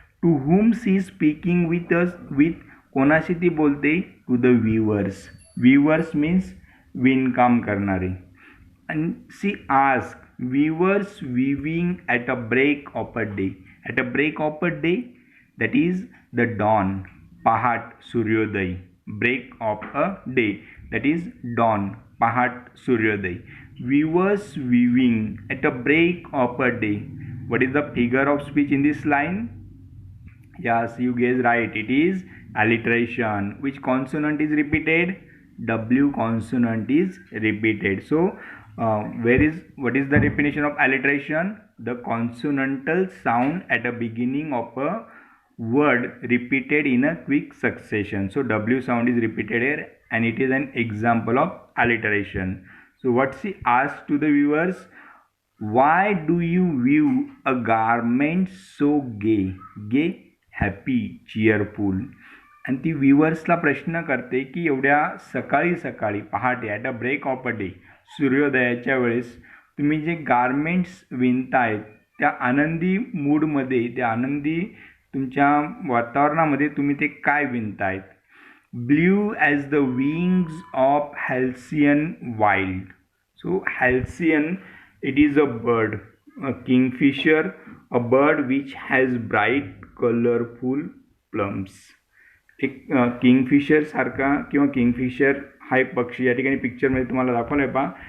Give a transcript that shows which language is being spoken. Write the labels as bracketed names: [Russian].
[English] to whom she is speaking with us, with [Marathi] कोणाशी ती बोलते? [English] To the weavers. Weavers means [Marathi] विणकाम करणारे. [English] and she asked, weavers weaving at a break of a day. At a break of a day, that is the dawn, [Marathi] पहाट, सूर्योदय. [English] break of a day, that is dawn, [Marathi] पहाट, सूर्योदय. [English] Weavers weaving at a break of a day. What is the figure of speech in this line? Yes, you guessed right, it is alliteration. Which consonant is repeated? W consonant is repeated. So what is the definition of alliteration? The consonantal sound at the beginning of a word repeated in a quick succession. So W sound is repeated here and it is an example of alliteration. So what she asked to the viewers, why do you weave a garment so gay? Gay, happy, cheerful. [Marathi] आणि ती व्ह्युअर्सला प्रश्न करते की एवढ्या सकाळी सकाळी पहाटे [English] at a break of a day, [Marathi] सूर्योदयाच्या वेळेस तुम्ही जे गारमेंट्स विणतायत त्या आनंदी मूडमध्ये, त्या आनंदी तुमच्या वातावरणामध्ये तुम्ही ते काय विणतायत. [English] Blue as the wings of halcyon wild. So halcyon, it is a bird, a kingfisher, a bird which has bright colorful plums. [Marathi] एक किंगफिशर सारखा किंवा किंगफिशर हा एक पक्षी या ठिकाणी पिक्चरमध्ये तुम्हाला दाखवलं आहे पहा.